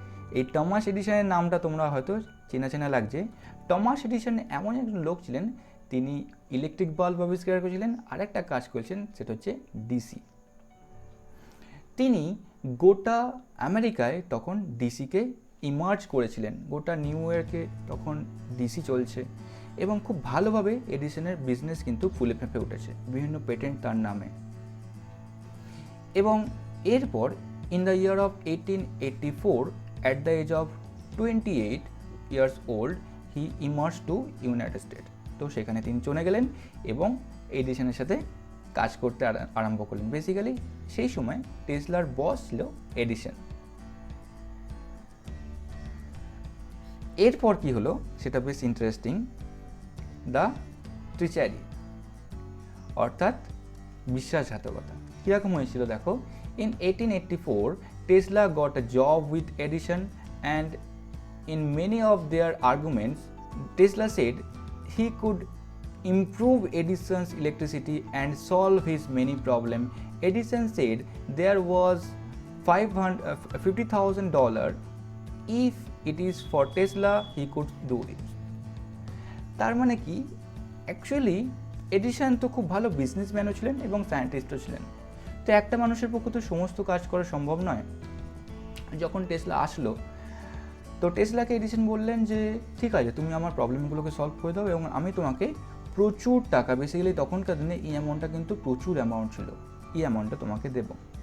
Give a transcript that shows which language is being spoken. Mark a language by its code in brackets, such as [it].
[bn] এই টমাস এডিসনের নামটা তোমরা হয়তো চেনা চেনা লাগছে। টমাস এডিসন এমন একজন লোক ছিলেন, তিনি ইলেকট্রিক বাল্ব আবিষ্কার করেছিলেন, আরেকটা কাজ করেছেন সেটা হচ্ছে ডিসি। তিনি গোটা আমেরিকায় তখন ডিসিকে ইমার্জ করেছিলেন, গোটা নিউ ইয়র্কে তখন ডিসি চলছে, এবং খুব ভালোভাবে এডিসনের বিজনেস কিন্তু ফুলে ফেঁপে উঠেছে, বিভিন্ন পেটেন্ট তার নামে। এবং এরপর [en] In the year of 1884 at the age of 28 years old he emerged to United States. [bn] তো সেখানে তিনি চলে গেলেন এবং এডিসনের সাথে কাজ করতে আরম্ভ করলেন। বেসিক্যালি সেই সময় টেসলার বস ছিল এডিসন। এরপর কি হলো সেটা বেশ ইন্টারেস্টিং, [en] the treachery, [bn] অর্থাৎ বিশ্বাসঘাতকতা। কীরকম হয়েছিল দেখো, [en] in 1884 Tesla got a job with Edison, and in many of their arguments Tesla said he could improve Edison's electricity and solve his many problems. Edison said there was $50,000 if it is for Tesla he could do it. [bn] তার মানে কি, actually Edison তো খুব ভালো বিজনেসম্যানও ছিলেন এবং সায়েন্টিস্টও ছিলেন। তো একটা মানুষের পক্ষে তো সমস্ত কাজ করা সম্ভব নয়। যখন টেসলা আসলো, তো টেসলাকে এডিসন বললেন যে ঠিক আছে, তুমি আমার প্রবলেমগুলোকে সলভ করে দাও এবং আমি তোমাকে প্রচুর টাকা, বেসিক্যালি তখনকার দিনে এই অ্যামাউন্টটা কিন্তু প্রচুর অ্যামাউন্ট ছিল, এই অ্যামাউন্টটা তোমাকে দেবো।